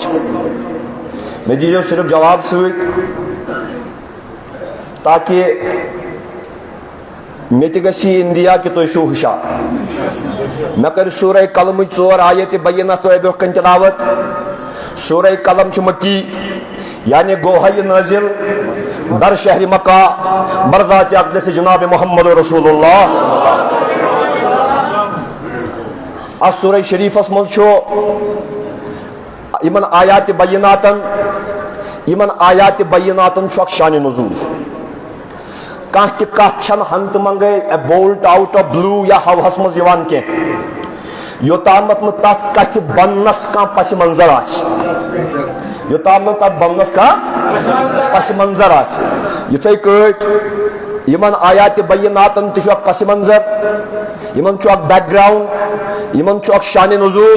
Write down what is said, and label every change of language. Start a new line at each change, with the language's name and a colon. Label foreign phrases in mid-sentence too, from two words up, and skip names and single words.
Kashmiri: مےٚ دیٖزیو صرف جواب سۭتۍ تاکہ مےٚ تہِ گژھِ یہِ اندیا کہ تُہۍ چھِو ہُشار. مےٚ کَرِ سورہ قلمٕچ 4 آیتِ بینہ تۄہہِ برونٛہہ کَنہِ تلاوت. سورہ قلم چھُ مکی، یعنی گوٚو یہِ نٲزِل در شہر مکہ برذات اقدس جناب محمد رسول اللہ. اس سورہ شریفس مز چھُ یمن آیات بیناتن چھُ اکھ شان نزول. کانٛہہ تہِ کتھ چھنہٕ ہنگتہٕ منگے
English: bolt out of blue
Kashmiri: یا ہوہس مز یوان کینٛہہ یوتامتھ نہٕ تتھ کتھِ بننس کانٛہہ پس منظر آسہِ، یوتام نہٕ تتھ بننس کانٛہہ پس منظر آسہِ. یِتھے کٲٹھۍ یمن آیات بیناتن تہِ چھُ اکھ پس منظر، یمن چھُ اکھ بیک گراؤنڈ، یمن چھُ اکھ شان نزول.